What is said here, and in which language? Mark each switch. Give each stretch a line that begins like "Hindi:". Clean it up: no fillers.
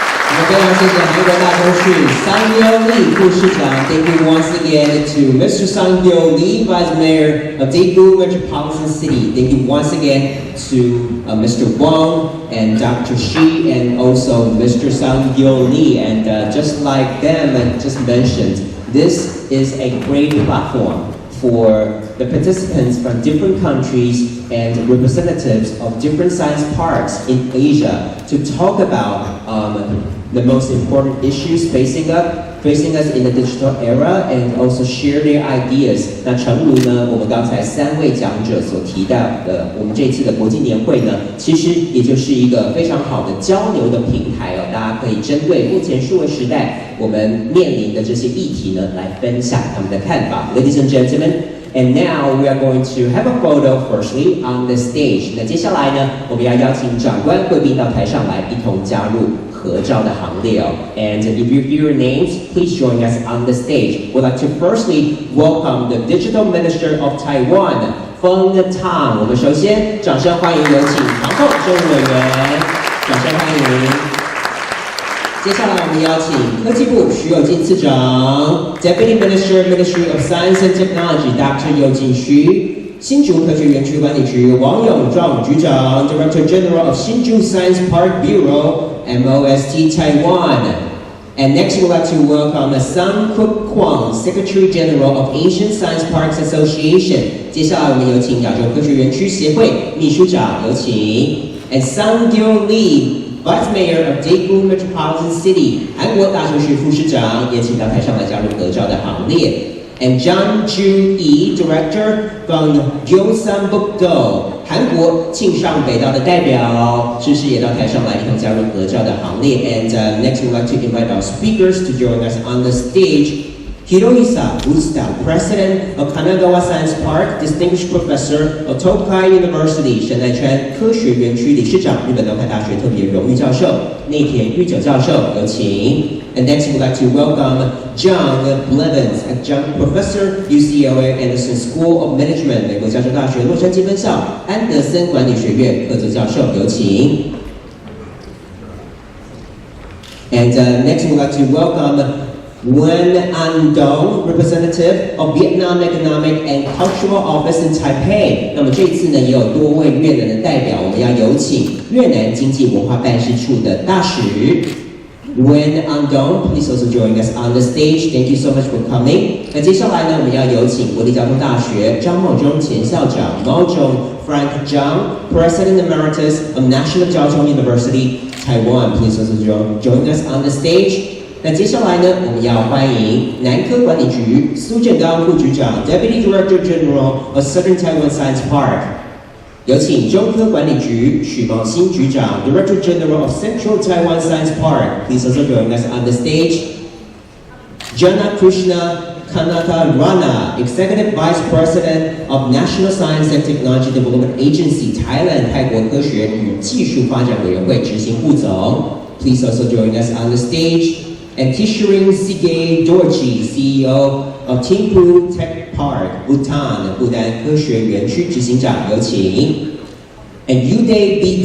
Chinese: 我们非常谢谢韩国大都市Sang-Gyo Lee副市长。
English: Thank you once again to Mr. Sang-Gyo Lee, Vice Mayor of Daegu Metropolitan City. Thank you once again to Mr. Wang and Dr. Shi and also Mr. Sang-Gyo Lee. And just like them just mentioned, this is a great platform for the participants from different countries and representatives of different science parks in Asia to talk about the most important issues facing us in the digital era, and also share their ideas.
Chinese: 那诚如呢，我们刚才3位讲者所提到的，我们这一次的国际年会呢，其实也就是一个非常好的交流的平台哦，大家可以针对目前数位时代我们面临的这些议题呢，来分享他们的看法。
English: Ladies and gentlemen, and now we are going to have a photo firstly on the stage.
Chinese: 那接下来呢，我们要邀请长官贵宾到台上来，一同加入合照的行列哦。
English: And if you hear your names, please join us on the stage. We'd like to firstly welcome the Digital Minister of Taiwan, Feng Tang.
Chinese: 我们首先掌声欢迎，有请唐凤政务委员，掌声欢迎。接下来我们邀请科技部徐有进次长 ，
English: Deputy Minister, Ministry of Science and Technology, Dr.
Chinese: 有进徐。新竹科学园区管理局王永壮局长
English: ，Director General of Hsinchu Science Park Bureau, MOST Taiwan. And next, we'd like to welcome Sang Kuk Kwang, Secretary General of Asian Science Parks Association.
Chinese: 接下来我们有请亚洲科学园区协会秘书长，有请。
English: And Sang-Gyo Lee, Vice Mayor of Daegu Metropolitan City,
Chinese: 韩国大学市副市长，也请到台上来加入合照的行列。
English: And John Ju-Yi, Director from Gyeongsangbuk-do,
Chinese: 韩国庆尚北道的代表，诗诗也到台上来，一同加入合照的行列。
English: And next, we'd like to invite our speakers to join us on the stage. Hirohisa Usta, President of Kanagawa Science Park, Distinguished Professor of Tokai University,
Chinese: 神奈川科学园区理事长，日本东海大学特别荣誉教授内田裕久教授，有请。
English: And next, we'd like to welcome John Blevins, Adjunct Professor, UCLA Anderson School of Management,
Chinese: 美国加州大学洛杉矶分校安德森管理学院客座教授，有请。
English: And next, we'd like to welcome Nguyen An Dong, representative of Vietnam Economic and Cultural Office in Taipei.
Chinese: 那么这次呢，也有多位越南的代表，我们要有请越南经济文化办事处的大使 Nguyen An Dong,
English: please also join us on the stage. Thank you so much for coming.
Chinese: 那接下来呢，我们要有请国立交通大学张茂忠前校长 Mao Zhong Frank Zhang,
English: President Emeritus of National Jiao Tong University, Taiwan. Please also join us on the stage.
Chinese: 那接下来呢，我们要欢迎南科管理局苏振刚副局长
English: Deputy Director General of Southern Taiwan Science Park，
Chinese: 有请中科管理局许茂新局长
English: Director General of Central Taiwan Science Park。 Please also join us on the stage. Jana Krishna Kanaka Rana, Executive Vice President of National Science and Technology Development Agency Thailand
Chinese: 泰国科学与技术发展委员会执行副总。
English: Please also join us on the stage. And Kishirin Sige Dorji, CEO of Thimphu Tech Park, Bhutan,
Chinese: 不丹科学园区执行长，有请。
English: And Uday B.